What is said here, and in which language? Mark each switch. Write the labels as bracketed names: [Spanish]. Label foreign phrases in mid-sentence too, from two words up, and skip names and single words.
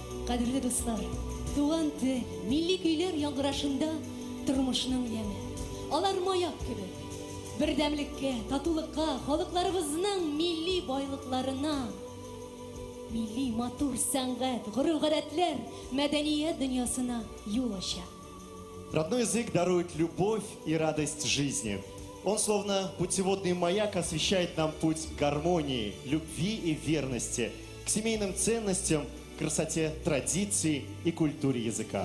[Tatar] Кадерле дуслар, туган тел, милли көйләр яңгырашында тормышның яме. Алар маяк кебек, бердәмлеккә, татулыкка, халыкларыбызның милли байлыкларына, милли матур сәнгать, гореф-гадәтләр, мәдәният дөньясына юл ача. [Russian] Родной язык дарует любовь и радость жизни. Он, словно путеводный маяк, освещает нам путь к гармонии, любви и верности, к семейным ценностям, красоте традиций и культуре языка.